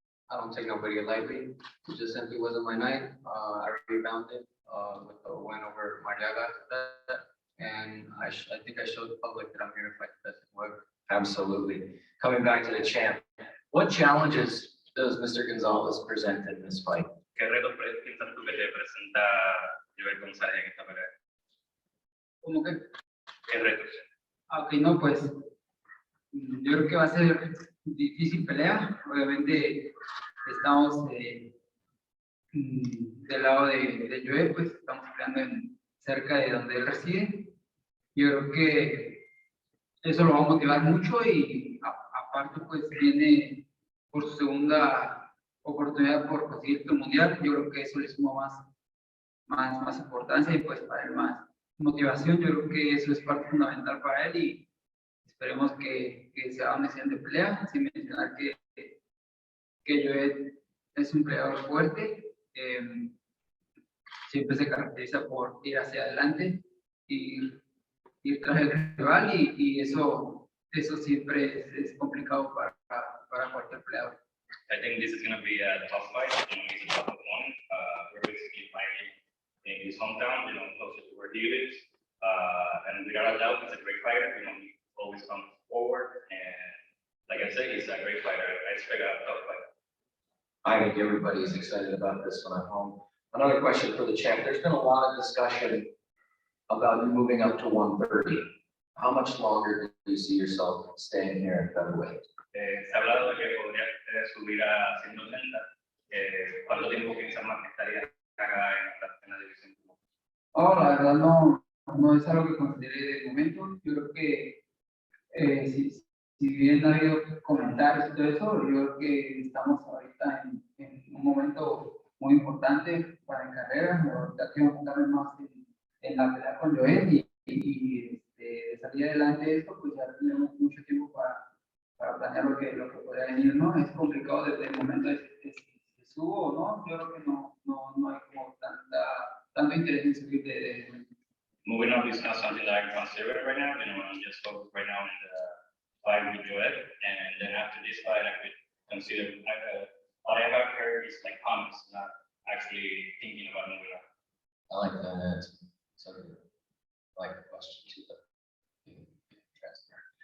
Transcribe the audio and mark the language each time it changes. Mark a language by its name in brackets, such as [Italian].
[English] I don't take nobody lightly. It just simply wasn't my night. I rebounded with a win over Baraggia, and I think I showed the public that I'm here to fight the best in the world. Absolutely. Coming back to the champ, what challenges does Mr. Gonzalez present in this fight? [Spanish] ¿Qué retos piensas tú que te presenta JOET González en esta pelea? ¿Cómo que? ¿Qué retos? Ok, no, pues yo creo que va a ser difícil pelea. Obviamente estamos del lado de Joe, pues estamos peleando cerca de donde él reside. Yo creo que eso lo va a motivar mucho y aparte pues viene por su segunda oportunidad por conseguir el mundial. Yo creo que eso le suma más importancia y pues para él más motivación. Yo creo que eso es parte fundamental para él y esperemos que sea una excelente pelea. Sin mencionar que Joe es un peleador fuerte, siempre se caracteriza por ir hacia adelante y ir tras el rival y eso eso siempre es complicado para cualquier peleador. [English] I think this is going to be a tough fight. He's a tough opponent. We're basically fighting in his hometown, closer to where he lives. And without a doubt, he's a great fighter. He always comes forward. And like I said, he's a great fighter. I expect a tough fight. I think everybody's excited about this one at home. Another question for the champ. There's been a lot of discussion about you moving up to 130. How much longer do you see yourself staying here at featherweight? [Spanish] Se ha hablado de que podría subir a 180. ¿Cuánto tiempo piensas más que estaría acá en la división? Oh, la verdad no es algo que considere de momento. Yo creo que si bien ha habido comentarios y todo eso, yo creo que estamos ahorita en un momento muy importante para mi carrera. Ahorita quiero enfocarme más en la pelea con Joel y de salir adelante de esto, pues ya tenemos mucho tiempo para planear lo que podría venir, ¿no? Es complicado desde el momento de si subo o no. Yo creo que no hay como tanto interés en subir de [English] Moving up is not something that I can consider right now. I'm just focused right now in the fight with Joel, and then after this fight, I could consider. What I have heard is like comments, not actually thinking about moving up. I like that answer. So, I like the question too, but transparent.